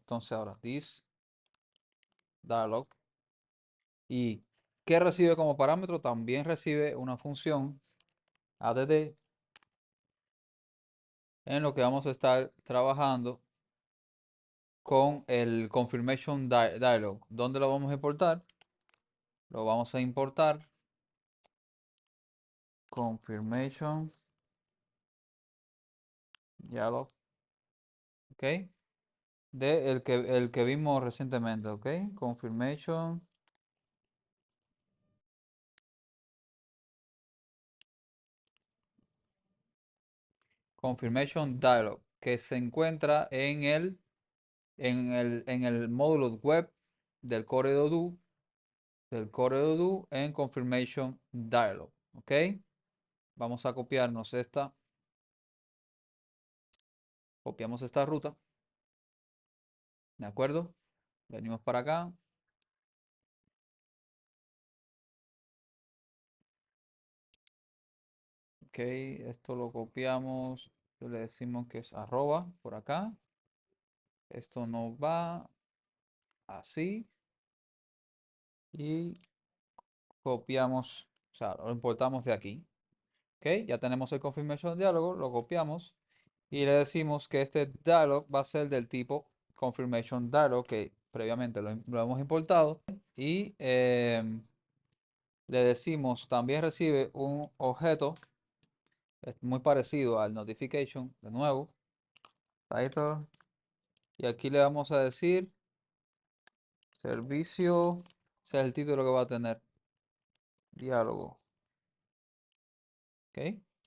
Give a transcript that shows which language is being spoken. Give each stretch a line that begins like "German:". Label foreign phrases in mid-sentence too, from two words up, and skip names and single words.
Spanish: Entonces ahora
English: this dialog.
Spanish: ¿Y qué recibe como parámetro? También recibe una función add en lo que vamos a estar trabajando con el
English: confirmation dialog.
Spanish: ¿Dónde lo vamos a importar? Lo vamos a importar
English: confirmation dialog,
Spanish: ok, de el que vimos recientemente,
English: ok, confirmation dialog,
Spanish: que se encuentra en el módulo web del Core do en
English: confirmation dialog,
Spanish: ok. Vamos a copiarnos copiamos esta ruta, ¿de acuerdo? Venimos para acá. Ok, esto lo copiamos, le decimos que es arroba por acá. Esto nos va así y copiamos, o sea, lo importamos de aquí. Ok, ya tenemos el confirmation diálogo, lo copiamos y le decimos que este dialog va a ser del tipo
English: confirmation dialog
Spanish: que previamente lo hemos importado y le decimos también recibe un objeto muy parecido al notification, de nuevo, title, y aquí le vamos a decir servicio, ese es el título que va a tener, diálogo, ¿ok?